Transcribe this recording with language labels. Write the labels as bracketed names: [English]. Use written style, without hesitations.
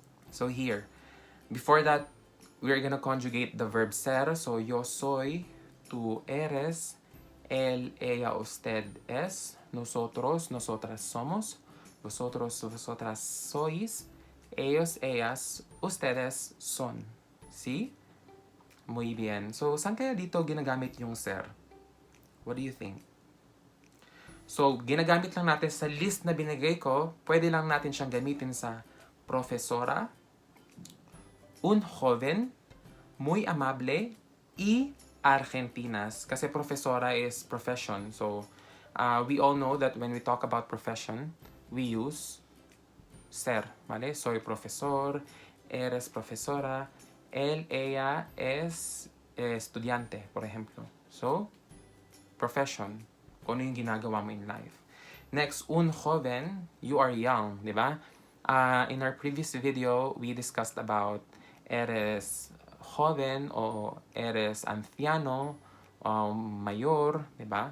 [English] So here, before that, we're gonna conjugate the verb ser. [Spanish] So, yo soy, tú eres, él, ella, usted es, nosotros, nosotras somos, vosotros, vosotras sois, ellos, ellas, ustedes son. [English] See? [Spanish] Muy bien. [English] So, [Filipino] saan kaya dito ginagamit yung ser? [English] What do you think? [Filipino] So, ginagamit lang natin sa list na binigay ko, pwede lang natin siyang gamitin sa profesora, [Spanish] un joven, muy amable, y argentinas. [English] Kasi profesora is profession. So, we all know that when we talk about profession, we use ser, ¿vale? [Spanish] Soy profesor, eres profesora, él, ella es estudiante, por ejemplo. [English] So, profession, [Filipino] kung ano yung ginagawa mo [English] in life. Next, un joven, you are young, di ba? In our previous video, we discussed about [Spanish] eres joven o eres anciano, mayor, [Filipino] di ba?